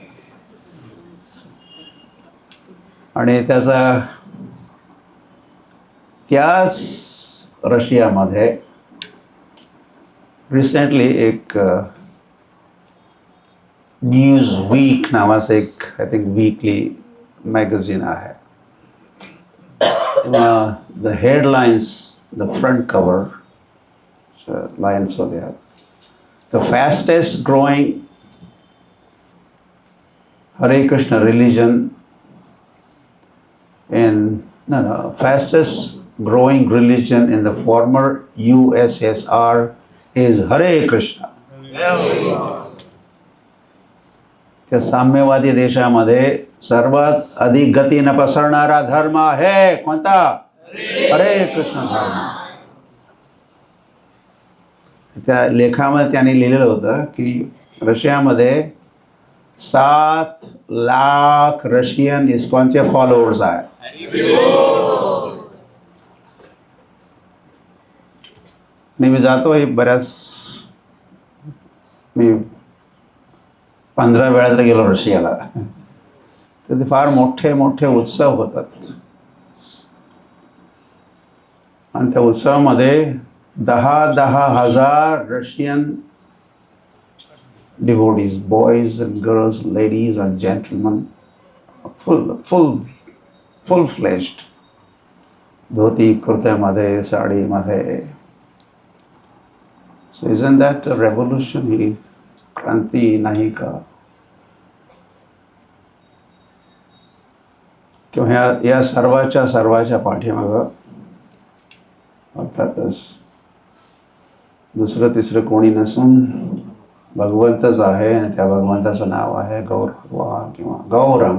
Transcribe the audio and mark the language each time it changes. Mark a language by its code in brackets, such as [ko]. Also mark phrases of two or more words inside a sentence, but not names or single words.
[mr] आणि त्याचा त्याच रशियामध्ये रिसेंटली एक न्यूज वीक नावाचं एक [en] I think weekly magazine [mr] आहे. [en] the headlines, the front cover lines होत्या, the fastest growing Hare Krishna religion fastest growing religion in the former USSR is Hare Krishna. [mr] त्या साम्यवादी देशामध्ये सर्वात अधिक गतीनं पसरणारा धर्म आहे कोणता? हरे कृष्ण धर्म. त्या लेखामध्ये त्यांनी लिहिलेलं होतं की रशियामध्ये 7 लाख रशियन इस्कॉनचे फॉलोअर्स आहेत. आणि मी जातोय बऱ्याच, मी 15 वेळा तरी गेलो रशियाला. तर ते फार मोठे मोठे उत्सव होतात. [en] आणि त्या उत्सवामध्ये 10,000 रशियन devotees, boys and girls, ladies and gentlemen, full-fledged, [mr] धोती कुर्त्यामध्ये, साडीमध्ये. [en] So isn't that a revolution? [mr] ही क्रांती नाही का? किंवा या सर्वाच्या पाठीमागं अर्थातच दुसरं तिसरं कोणी नसून भगवंतच आहे आणि त्या भगवंताचं नाव आहे गौरवा किंवा गौरंग.